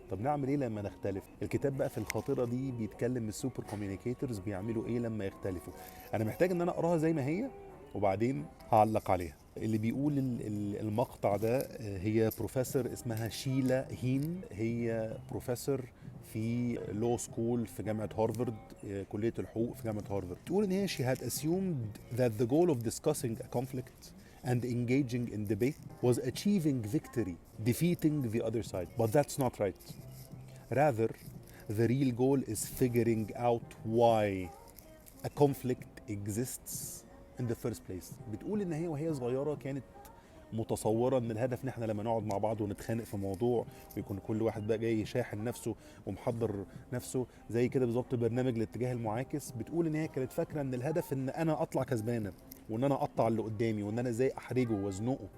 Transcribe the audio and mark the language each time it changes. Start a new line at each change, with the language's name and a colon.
Arabic: طب نعمل ايه لما نختلف؟ الكتاب بقى في الخاطره دي بيتكلم السوبر كوميونيكيتورز بيعملوا ايه لما يختلفوا. انا محتاج ان انا اقراها زي ما هي وبعدين هعلق عليها. اللي بيقول المقطع ده هي بروفيسور اسمها شيلا هين. هي بروفيسور في لو سكول في جامعة هارفارد، كلية الحقوق في جامعة هارفارد. تقول ان هي
English: she had assumed that the goal of discussing a conflict and engaging in debate was achieving victory, defeating the other side. But that's not right. Rather, the real goal is figuring out why a conflict exists in the first place.
Arabic: بتقول ان هي وهي صغيره كانت متصوره ان الهدف ان احنا لما نقعد مع بعض ونتخانق في موضوع ويكون كل واحد بقى جاي شاحن نفسه ومحضر نفسه زي كده بالظبط برنامج الاتجاه المعاكس. بتقول ان هي كانت فاكره ان الهدف ان انا اطلع كسبانه وان انا اقطع اللي قدامي وان انا ازاي احرجه وازنقه.